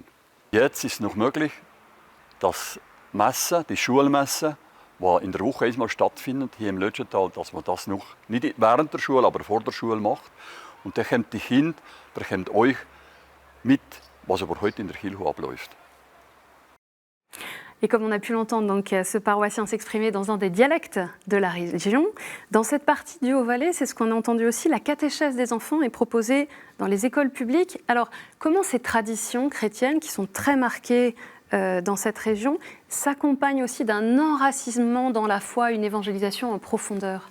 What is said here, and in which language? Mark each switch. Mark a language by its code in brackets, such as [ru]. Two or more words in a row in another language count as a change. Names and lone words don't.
[gsw] Jetzt ist es noch möglich, dass Messen, die Schulmessen, die in der Woche einmal stattfinden, hier im Lötschental, dass man das noch nicht während der Schule, aber vor der Schule macht. Und dann kommt die Kinder, bekommt euch mit, was aber heute in der Kirche abläuft. [fr] Et comme on a pu l'entendre, donc, ce paroissien s'exprimer dans un des dialectes de la région. Dans cette partie du Haut-Valais, c'est ce qu'on a entendu aussi, la catéchèse des enfants est proposée dans les écoles publiques. Alors, comment ces traditions chrétiennes, qui sont très marquées dans cette région, s'accompagnent aussi d'un enracinement dans la foi, une évangélisation en profondeur?